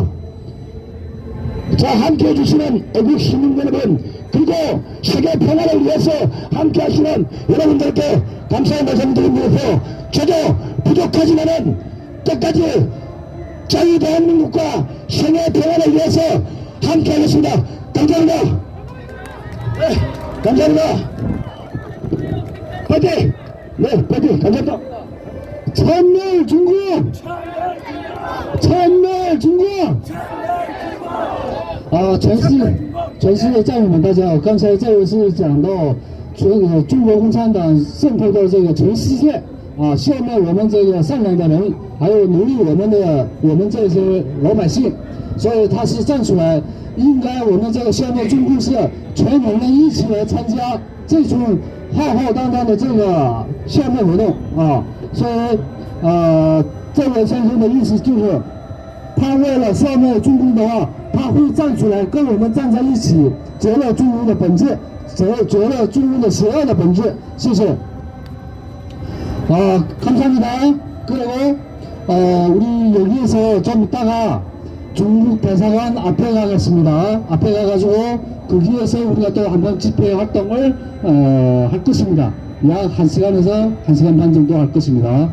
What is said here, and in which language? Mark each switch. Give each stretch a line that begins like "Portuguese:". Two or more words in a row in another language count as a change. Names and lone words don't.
Korean: 자, 함께 해주시는 애국 시민 여러분, 그리고 세계 평화를 위해서 함께 하시는 여러분들께 감사의 말씀 드리면서 저도 부족하지만은 끝까지 자유 대한민국과 세계 평화를 위해서 함께 하겠습니다. 감사합니다. 네, 감사합니다. 파이팅! 네, 파이팅! 감사합니다. 참멸 중국! 참멸 중국!
Chinese: 全世界战友们，大家好！刚才这位是讲到中国共产党渗透到这个全世界消灭我们这个善良的人，还有奴隶我们这些老百姓，所以他是站出来，应该我们这个消灭中共是全人类一起来参加这种浩浩荡荡的这个消灭活动所以这位先生的意思就是，他为了消灭中共的话，他会站出来跟我们站在一起，折了中共的本质，折了中共的邪恶的本质。谢谢。감사합니다.
Korean: 그리고 우리 여기에서 좀 이따가 중국 대사관 앞에 가겠습니다. 앞에 가가지고 거기에서 우리가 또 한번 집회 활동을 할 것입니다. 약 1시간에서 1시간 반 정도 할 것입니다.